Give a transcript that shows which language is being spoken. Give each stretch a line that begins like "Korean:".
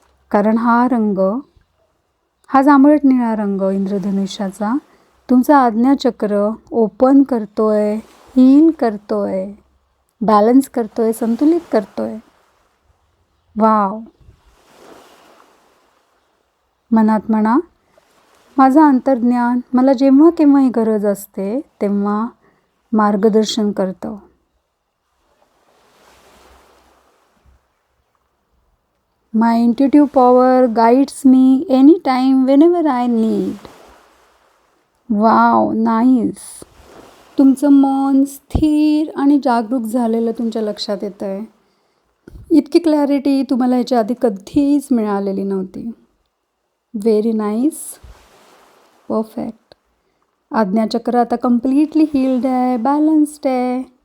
Marathi: कारण हा रंग, हा जांभळट निळा रंग इंद्रधनुष्याचा तुमचा आज्ञाचक्र ओपन करतोय, हील करतोय, बॅलन्स करतोय, संतुलित करतोय. वाव. मनात म्हणा, माझं अंतर्ज्ञान मला जेव्हा केव्हाही गरज असते तेव्हा मार्गदर्शन करतं.
English: My intuitive power guides me anytime, whenever I need.
Marathi: Wow, nice. तुमचं मन स्थिर आणि जागरूक झालेलं तुमच्या लक्षात येतं आहे. इतकी क्लॅरिटी तुम्हाला ह्याच्या आधी कधीच मिळालेली नव्हती. Very nice. परफेक्ट. आज्ञाचक्र आता कम्प्लिटली हील्ड आहे, बॅलन्स्ड आहे.